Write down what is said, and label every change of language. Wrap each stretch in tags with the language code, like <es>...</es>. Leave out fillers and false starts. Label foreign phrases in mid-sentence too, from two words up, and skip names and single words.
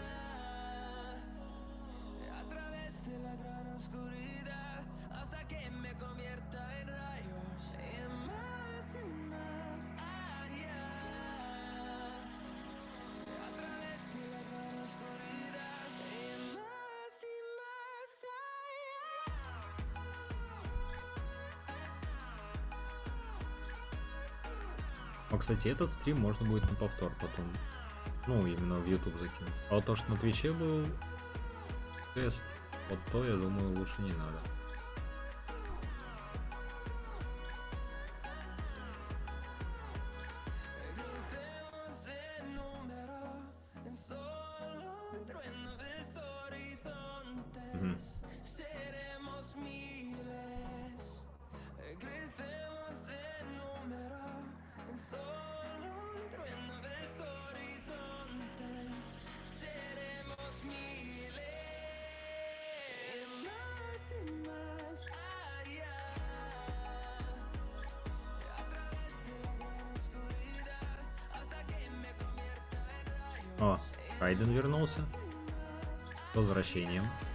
<es>A través de la gran oscuridad, hasta que me convierta en rayos. Y más allá. A través de la gran oscuridad. Y más</es> <ru>А, кстати, этот стрим можно будет на повтор потом. Ну, именно в YouTube закинуть. А вот то, что на Твиче был тест, вот то, я думаю, лучше не надо.</ru> <es>Crucemos el número en solo un trueno de horizontes. Seremos miles. Crecemos en número en solo un trueno de horizontes. Seremos miles. Más y más allá. A través de la gran oscuridad, hasta que me convierta en rayos.</es> <ru>О, Хайден вернулся. С возвращением.</ru>